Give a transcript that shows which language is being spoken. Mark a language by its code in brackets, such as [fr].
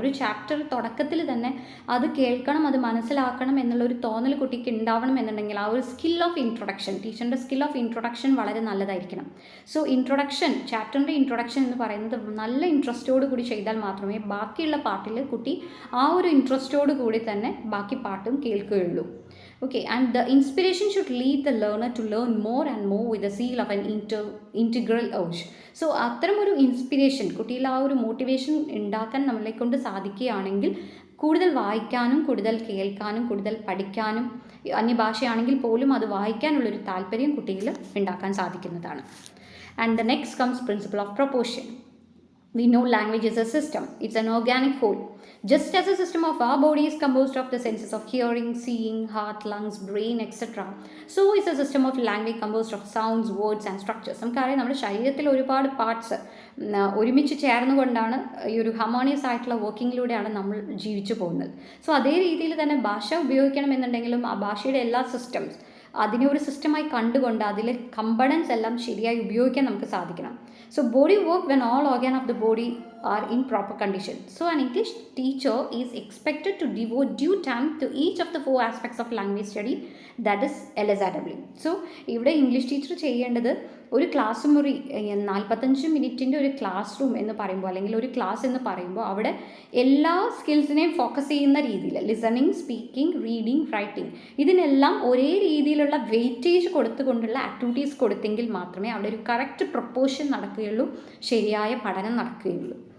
[ml] ഒരു ചാപ്റ്റർ തുടക്കത്തിൽ തന്നെ അത് കേൾക്കണം, അത് മനസ്സിലാക്കണം എന്നുള്ളൊരു തോന്നൽ കുട്ടിക്ക് ഉണ്ടാവണം എന്നുണ്ടെങ്കിൽ ആ ഒരു സ്കിൽ ഓഫ് ഇൻട്രൊഡക്ഷൻ, ടീച്ചറിൻ്റെ സ്കിൽ ഓഫ് ഇൻട്രൊഡക്ഷൻ വളരെ നല്ലതായിരിക്കണം. സോ ഇൻട്രൊഡക്ഷൻ, ചാപ്റ്ററിൻ്റെ ഇൻട്രൊഡക്ഷൻ എന്ന് പറയുന്നത് നല്ല ഇൻട്രസ്റ്റോട് കൂടി ചെയ്താൽ മാത്രമേ ബാക്കിയുള്ള പാർട്ടിൽ കുട്ടി ആ ഒരു ഇൻട്രസ്റ്റോട് കൂടി തന്നെ ബാക്കി പാട്ടും കേൾക്കുകയുള്ളൂ. [en] Okay, and the inspiration should lead the learner to learn more and more with the zeal of an integral urge. [ml] So അത്തരം ഒരു ഇൻസ്പിരേഷൻ, കുട്ടിയിൽ ആ ഒരു മോട്ടിവേഷൻ ഉണ്ടാക്കാൻ നമ്മളെ കൊണ്ട് സാധിക്കുകയാണെങ്കിൽ കൂടുതൽ വായിക്കാനും കൂടുതൽ കേൾക്കാനും കൂടുതൽ പഠിക്കാനും, അന്യഭാഷയാണെങ്കിൽ പോലും അത് വായിക്കാനുള്ളൊരു താല്പര്യം കുട്ടിയിൽ ഉണ്ടാക്കാൻ സാധിക്കുന്നതാണ്. [en] And the next comes principle of proportion. We know language is a system, it's an organic whole. Just as a system of our body is composed of the senses of hearing, seeing, heart, lungs, brain, etc., so is a system of language composed of sounds, words and structures. [ml] നമുക്കറിയാം നമ്മുടെ ശരീരത്തിൽ ഒരുപാട് parts ഒരുമിച്ച് ചേർന്നുകൊണ്ടാണ് ഈ ഒരു harmonious ആയിട്ടുള്ള വർക്കിങ്ങിലൂടെയാണ് നമ്മൾ ജീവിച്ചു പോകുന്നത്. സോ അതേ രീതിയിൽ തന്നെ ഭാഷ ഉപയോഗിക്കണമെന്നുണ്ടെങ്കിലും ആ ഭാഷയുടെ എല്ലാ സിസ്റ്റംസ് അതിനെ ഒരു സിസ്റ്റമായി കണ്ടുകൊണ്ട് അതിലെ കമ്പണൻസ് എല്ലാം ശരിയായി ഉപയോഗിക്കാൻ നമുക്ക് സാധിക്കണം. [en] So body work when all organ of the body are in proper condition. So an English teacher is expected to devote due time to each of the 4 aspects of language study, that is LSRW. [ml] So ഇവിടെ English teacher ചെയ്യേണ്ടത് ഒരു class മുറി 45 മിനിറ്റിൻ്റെ ഒരു class room എന്ന് പറയുമ്പോൾ അല്ലെങ്കിൽ ഒരു ക്ലാസ് എന്ന് പറയുമ്പോൾ അവിടെ എല്ലാ സ്കിൽസിനെയും ഫോക്കസ് ചെയ്യുന്ന രീതിയിൽ ലിസണിങ്, സ്പീക്കിംഗ്, റീഡിങ്, റൈറ്റിംഗ് ഇതിനെല്ലാം ഒരേ രീതിയിലുള്ള വെയിറ്റേജ് കൊടുത്തുകൊണ്ടുള്ള ആക്ടിവിറ്റീസ് കൊടുത്തെങ്കിൽ മാത്രമേ അവിടെ ഒരു കറക്റ്റ് പ്രൊപ്പോർഷൻ നടക്കുകയുള്ളൂ, ശരിയായ പഠനം നടക്കുകയുള്ളൂ.